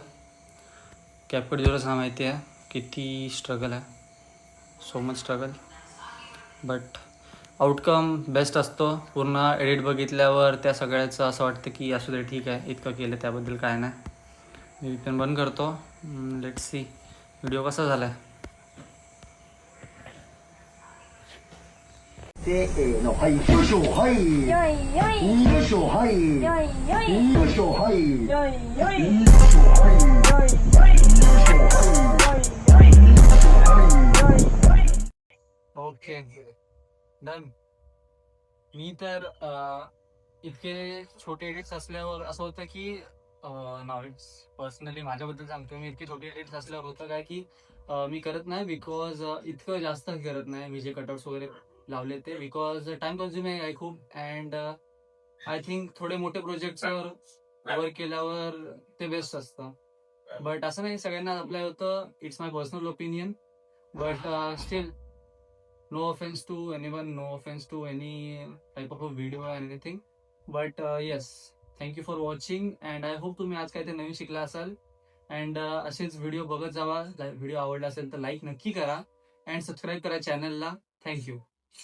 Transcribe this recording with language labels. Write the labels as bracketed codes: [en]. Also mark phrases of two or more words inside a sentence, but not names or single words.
[mr] कॅपकट जरा माहिती आहे किती स्ट्रगल आहे, [en] so much struggle, but outcome best [mr] असतो. पूर्ण एडिट बघितल्यावर त्या सगळ्याचं असं वाटतं की असू दे ठीक आहे, इतकं केलं त्याबद्दल काय नाही. मी पण बंद करतो. [en] let's see [mr] व्हिडिओ कसा झाला आहे. [ja] せーの、はい、よいしょ、はい、よいよいよいしょ、はい、よいよいよいしょ、はい、よいよいよいしょ、はい、よいしょ、はい、 [en] OK, done. [mr] मी तर इतके छोटे एडिट्स असल्यावर असं होतं की नाव [en] it's personally [mr] माझ्याबद्दल सांगतो मी, इतके छोटे एडिट्स असल्यावर होतं काय की मी करत नाही, बिकॉज इतकं जास्त करत नाही मी जे कटआउट्स वगैरे लावले ते, बिकॉज [en] time consuming [mr] आहे खूप. [en] and I think [mr] थोडे मोठे प्रोजेक्ट्सवर वर्क केल्यावर ते बेस्ट असतं. बट असं नाही सगळ्यांना अप्लाय होतं, [en] It's my personal opinion. but still, no offense to anyone, no offense to any type of a video or anything, but yes, thank you for watching and I hope [mr] तुम्ही आज काहीतरी नवीन शिकला असाल. अँड असेच व्हिडिओ बघत जावा. व्हिडिओ आवडला असेल तर लाईक नक्की करा अँड सबस्क्राईब करा चॅनलला. थँक्यू.